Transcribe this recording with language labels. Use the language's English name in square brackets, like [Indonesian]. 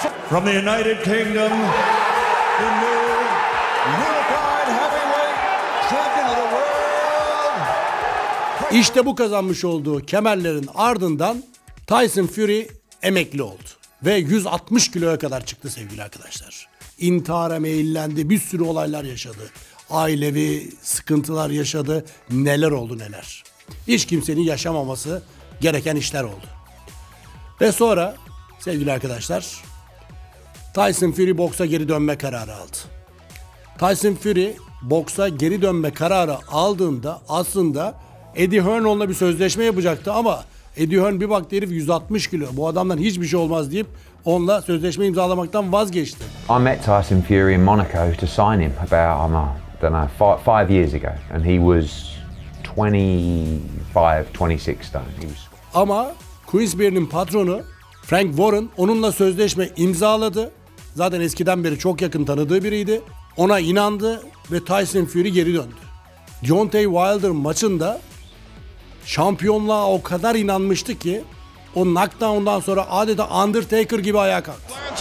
[English] From the United Kingdom, the new unified heavyweight champion of the world. [Turkish] İşte bu kazanmış olduğu kemerlerin ardından Tyson Fury emekli oldu. Ve 160 kiloya kadar çıktı sevgili arkadaşlar. İntihara meyillendi, bir sürü olaylar yaşadı. Ailevi sıkıntılar yaşadı, neler oldu neler. Hiç kimsenin yaşamaması gereken işler oldu. Ve sonra sevgili arkadaşlar, Tyson Fury boksa geri dönme kararı aldı. Tyson Fury boksa geri dönme kararı aldığında aslında Eddie Hearn onunla bir sözleşme yapacaktı ama Eddie Hearn bir baktı herif 160 kilo. Bu adamdan hiçbir şey olmaz deyip onunla sözleşme imzalamaktan vazgeçti. [English] I met Tyson Fury in Monaco to sign him about, I don't know, 5 years ago. And he was 26 stone. [Turkish] Ama Queensberry'nin patronu Frank Warren onunla sözleşme imzaladı. Zaten eskiden beri çok yakın tanıdığı biriydi. Ona inandı ve Tyson Fury geri döndü. Deontay Wilder maçında şampiyonluğa o kadar inanmıştı ki o knockdown'dan sonra adeta Undertaker gibi ayağa kalktı.